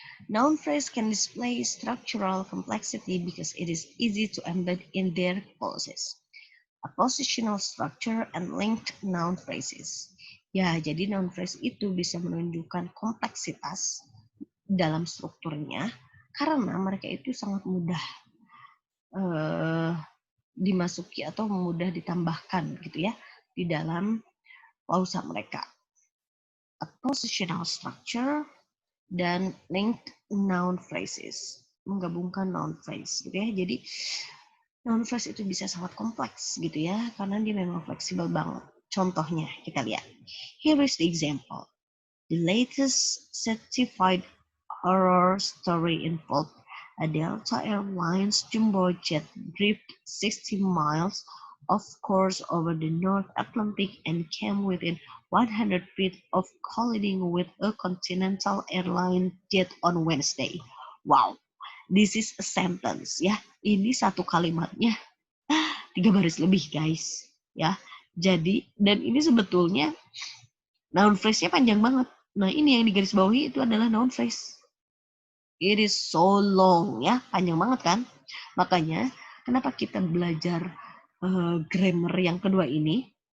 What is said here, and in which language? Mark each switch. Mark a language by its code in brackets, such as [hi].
[en] Noun phrase can display structural complexity because it is easy to embed in their clauses. A positional structure and linked noun phrases. [id] Ya, jadi noun phrase itu bisa menunjukkan kompleksitas dalam strukturnya karena mereka itu sangat mudah dimasuki atau mudah ditambahkan gitu ya di dalam klausa mereka. A positional structure dan linked noun phrases, menggabungkan noun phrase gitu ya. Jadi noun phrase itu bisa sangat kompleks gitu ya, karena dia memang fleksibel banget. Contohnya kita lihat. [en] Here is the example. The latest certified horror story involved a Delta Airlines jumbo jet drifted 60 miles of course over the North Atlantic and came within 100 feet of colliding with a Continental Airlines jet on Wednesday. Wow, this is a sentence ya. [id] Ini satu kalimatnya 3 baris lebih guys ya. Jadi dan ini sebetulnya noun phrase-nya panjang banget. Nah, ini yang digarisbawahi itu adalah noun phrase. [en] It is so long [id] ya, panjang banget kan? Makanya kenapa kita belajar grammar yang kedua ini?